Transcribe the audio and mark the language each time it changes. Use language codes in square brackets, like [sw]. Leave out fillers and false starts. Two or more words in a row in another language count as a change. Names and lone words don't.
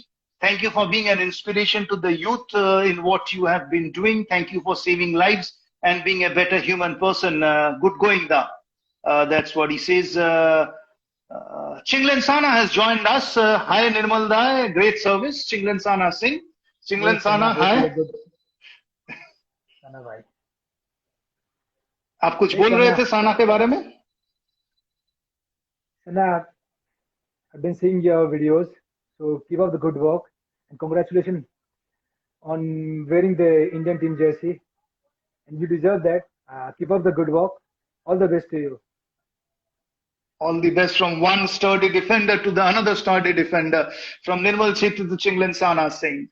[en] Thank you for being an inspiration to the youth in what you have been doing. Thank you for saving lives and being a better human person. Good going, da. That's what he says. Chinglen Sana has joined us. Hi, Nirmal da. Great service. Chinglen Sana Singh. Chinglen Sana, hi. Sana bhai. [hi] आप कुछ बोल रहे थे साना के बारे में? [en] Sana, I've been seeing your videos. So keep up the good work and congratulations on wearing the Indian team jersey. And you deserve that. Keep up the good work. All the best to you. All the best from one sturdy defender to the another sturdy defender, from Nirmal Chettri to Chinglen Sana Singh.